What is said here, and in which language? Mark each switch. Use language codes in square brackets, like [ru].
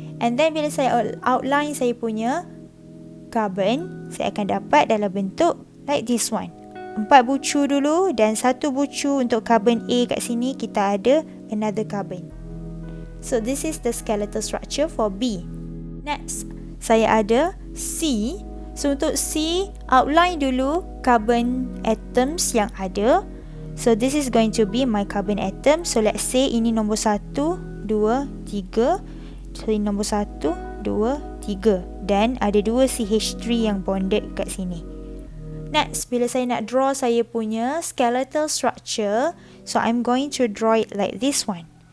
[ms] And then bila saya outline saya punya carbon, saya akan dapat dalam bentuk [en] like this one. [ms] 4 bucu dulu dan 1 bucu untuk carbon A kat sini, kita ada [en] another carbon. So this is the skeletal structure for B. [ms] Next, saya ada C. So untuk C, outline dulu carbon atoms yang ada. [en] So this is going to be my carbon atom. So let's say [ms] ini nombor [en] 1, 2, 3. [ms] So ini nombor 1, 2, 3. Dan ada 2 CH3 yang bonded kat sini. [en] Next, [ms] bila saya nak [en] draw saya punya skeletal structure, so I'm going to draw it like this one.